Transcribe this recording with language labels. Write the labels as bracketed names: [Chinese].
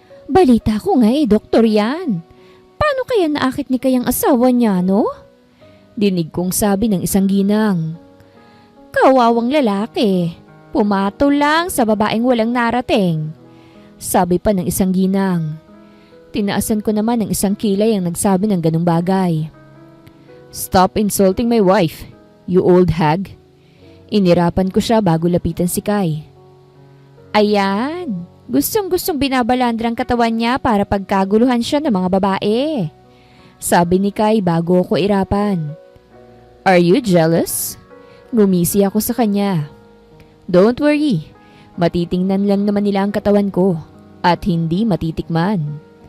[Filipino] Balita ko nga doktor yan. Paano kaya naakit ni Kai ang asawa niya, no? Dinig kong sabi ng isang ginang. Kawawang lalaki. Pumatol lang sa babaeng walang narating. Sabi pa ng isang ginang. Tinaasan ko naman ng isang kilay ang nagsabi ng ganung bagay. [English] Stop insulting my wife, you old hag. [Filipino] Inirapan ko siya bago lapitan si Kai. Ayan, gustong-gustong binabalandrang katawan niya para pagkaguluhan siya ng mga babae. Sabi ni Kai bago ko irapan. [English] Are you jealous? [Filipino] Ngumisi ako sa kanya. [English] Don't worry, [Filipino] matitingnan lang naman nila ang katawan ko at hindi matitikman.